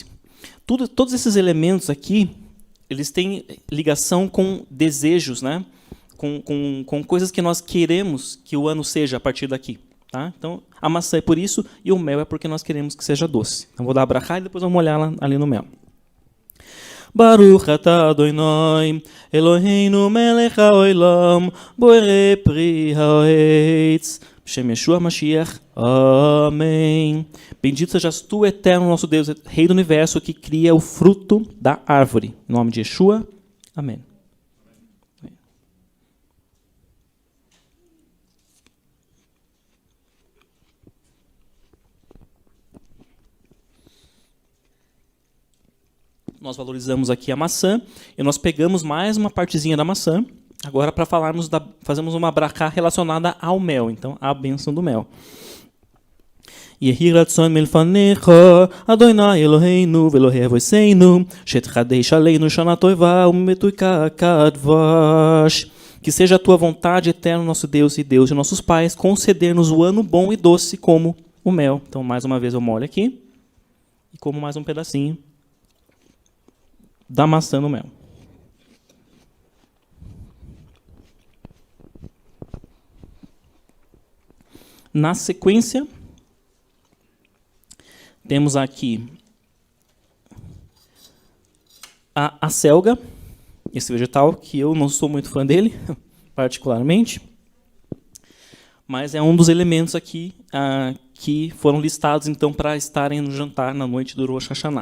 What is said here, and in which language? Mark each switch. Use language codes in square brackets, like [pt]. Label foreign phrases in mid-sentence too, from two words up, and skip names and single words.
[pt] Todos esses elementos aqui, eles têm ligação com desejos, né? Com coisas que nós queremos que o ano seja a partir daqui. Tá? Então, a maçã é por isso e o mel é porque nós queremos que seja doce. Então, vou dar a brachá e depois vamos molhar ali no mel. [he] ברוך אתה אדני אלהינו מלך העולם בורא פרי העץ בשם ישוע משיח. [pt] Amém. Bendito sejas tu, eterno nosso Deus, Rei do Universo, que cria o fruto da árvore. Em nome de Yeshua. Amém. Nós valorizamos aqui a maçã e nós pegamos mais uma partezinha da maçã, agora para fazemos uma brachá relacionada ao mel, então a bênção do mel. [he] יהי רצון מלפניך אדני אלהינו ואלהי אבותינו שתחדש עלינו שנה טובה ומתוקה כדבש. [pt] Que seja a tua vontade, eterno nosso Deus e Deus de nossos pais, conceder-nos o ano bom e doce como o mel. Então, mais uma vez eu molho aqui e como mais um pedacinho da maçã no mel. Na sequência, temos aqui a selga, esse vegetal que eu não sou muito fã dele, particularmente, mas é um dos elementos aqui que foram listados então para estarem no jantar na noite do Rosh Hashanah.